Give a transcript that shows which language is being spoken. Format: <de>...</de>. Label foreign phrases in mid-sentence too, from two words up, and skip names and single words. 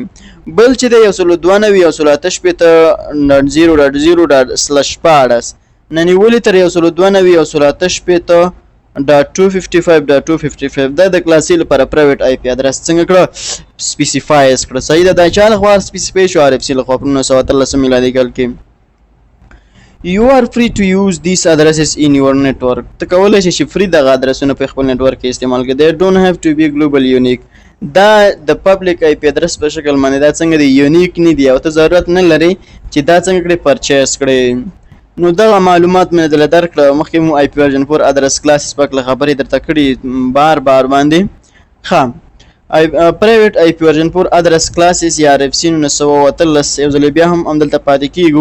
<ps>بل چې د 192.168.0.0/14 نه نیولې تر 192.168.255.255 دا د کلاسي لپاره</ps> <en>private IP address</en> <ps>څنګه کړه سپیسیفایز کړه صحیح ده. دا چا لخوا سپیسیفای شو RFC لخوا په 1913 میلادي کال کې.</ps> <en>You are free to use these addresses in your network.</en> <ps>ته کولی شي چې فری دغه ادرسونه په خپل نیټورک کې استعمال کړي.</ps> <en>They don't have to be global unique.</en> <ps>دا د</ps> <en>public IP address</en> <ps>په شکل باندې دا څنګه دی یونیک نه دی او ته ضرورت نه لري چې دا څنګه کړي پرچیز کړي. نو دغه معلومات مې دلته درکړه مخکې مو</ps> <en>IP version 4 address classes</en> <ps>پاک له خبرې درته کړي بار باندې ښه.</ps> <en>private IP version 4 address classes</en> <ps>یا RFC 913 یو ځل بیا هم همدلته پاتې کیږو.</ps>